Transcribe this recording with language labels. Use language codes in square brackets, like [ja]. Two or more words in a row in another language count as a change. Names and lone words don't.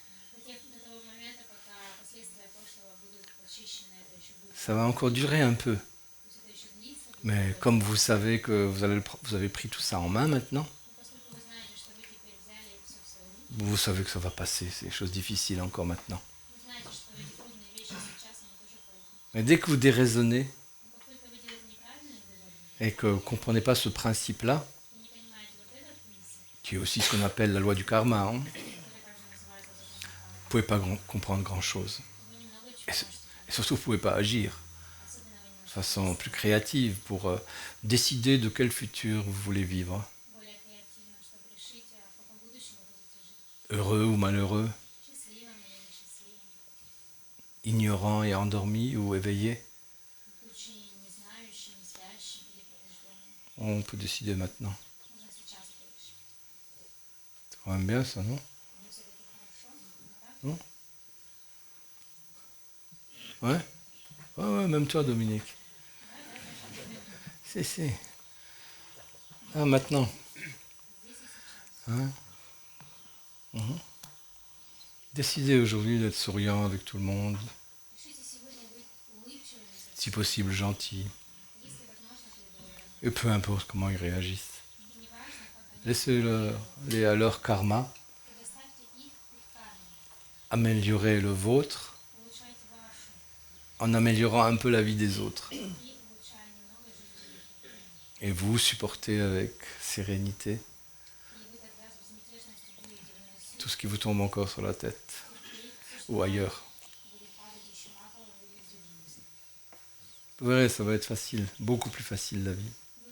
[fr] Ça va encore durer un peu. Mais comme vous savez que vous avez pris tout ça en main maintenant, vous savez que ça va passer, c'est des choses difficiles encore maintenant. Mais dès que vous déraisonnez [ru] Но как только вы делаете неправильные выводы [fr] et que vous ne comprenez pas ce principe-là, [ru] и не понимаете вот этот принцип, [fr] qui est aussi ce qu'on appelle la loi du karma, hein, [ru] который также называется законом [fr] vous ne [ru] кармы, [fr] pouvez pas comprendre grand-chose. [ru] то вы немного [fr] Et, [ru] чего можете [fr] et [ru] понять. [fr] surtout, vous ne pouvez pas agir [ru] Особенно вы не [fr] de [ru] можете [fr] façon plus [ru] действовать [fr] créative pour décider de quel futur vous voulez vivre, [ru] более креативно, чтобы решить, в каком будущем вы хотите жить. [fr] heureux ou malheureux, [ru] Счастливым или несчастливым. [fr] ignorant et endormi ou éveillé. [ru] Будучи не знающим, не спящим или пробужденным. [fr] On peut décider maintenant. [ru] Нужно сейчас это решить. [fr] C'est quand même bien ça, non? [ru] Но все-таки хорошо, не так? [fr] Non? Ouais? Ouais, ouais, même toi, Dominique. Si. Ah, maintenant. [ru] Здесь и сейчас. Hein? Mhm. [fr] Décidez aujourd'hui d'être souriant avec tout le monde, [ru] Решите сегодня быть улыбчивыми со [fr] si [ru] всеми, [fr] possible gentil, [ru] если возможно, то и добрым. [fr] et peu importe comment ils réagissent. [ru] И неважно, как они [fr] Laissez-le aller à leur karma, [ru] предоставьте их карме, [fr] améliorer le vôtre [ru] улучшайте вашу [fr] en améliorant un peu la vie des autres. [ru] и улучшая немного жизнь других. [fr] Et vous supportez avec sérénité [ru] И вы тогда с безмятежностью будете выносить, [fr] tout ce qui vous tombe encore sur la tête [ru] терпеть все, что [fr] ou [ru] вам [fr] ailleurs. [ru] будет падать еще на голову или в другие места. [fr] Vous verrez, ça va être facile, beaucoup plus facile la vie.